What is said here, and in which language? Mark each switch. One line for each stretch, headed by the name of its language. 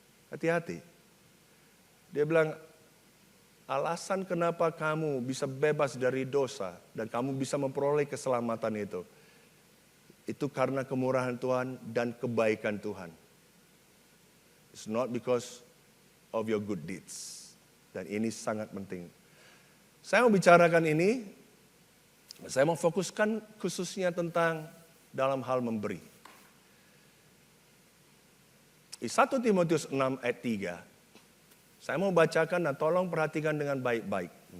Indonesian: Hati-hati. Dia bilang, alasan kenapa kamu bisa bebas dari dosa dan kamu bisa memperoleh keselamatan itu karena kemurahan Tuhan dan kebaikan Tuhan.
English: It's not because of your good deeds.
Indonesian: Dan ini sangat penting. Saya mau bicarakan ini, saya mau fokuskan khususnya tentang dalam hal memberi. Di 1 Timotius 6 ayat 3, saya mau bacakan dan tolong perhatikan dengan baik-baik.